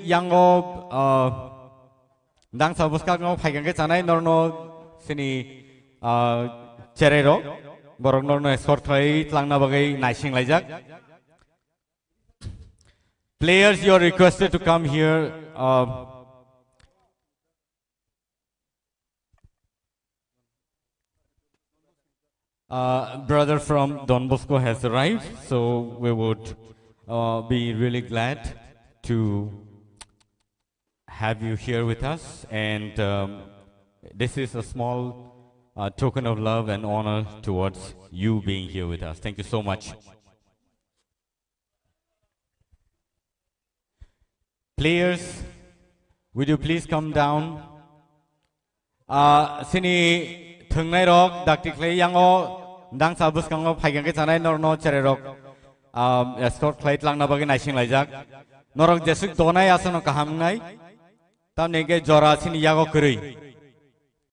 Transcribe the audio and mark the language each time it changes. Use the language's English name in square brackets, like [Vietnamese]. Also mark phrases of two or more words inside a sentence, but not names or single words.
[Kok Borok] yango dang sabuska ngo phaigang ke chanai norno sini cherero borok norno escort khlai tlangna bagai naising laijak [English] players you are requested to come here brother from Don Bosco has arrived, so we would be really glad to have you here with us, and this is a small token of love and honor towards you being here with us. Thank you so much. Players, would you please come down? [Kok Borok] Sini thungnai rok dakti khlai yango dang sabus kango phaigang ke chanai norno chere rok escort khlai tlangna bagi naising laijak norok jesuk donai asano kahamngai tamne ke jora sini yago krui